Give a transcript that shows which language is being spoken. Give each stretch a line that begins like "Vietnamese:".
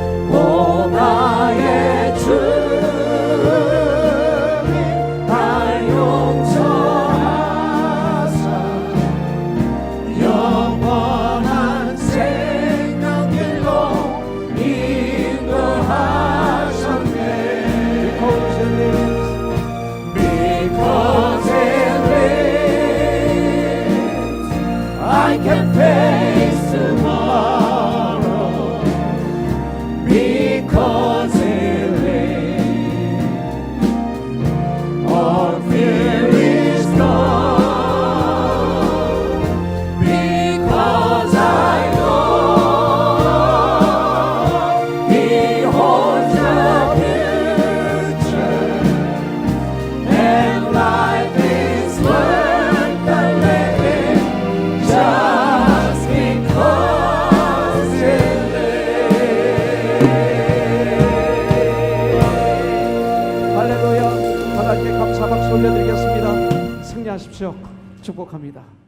Korean: 오 나의 주, 날 용서하사 영원한 생명길로 인도하셨네.
English: Because it lives, I can face tomorrow. Because it lives, all fear is gone. Because I know He holds the future, and life is worth the living just because it lives.
Korean: 할렐루야. 하나님께 감사 박수 올려드리겠습니다. 승리하십시오. 축복합니다.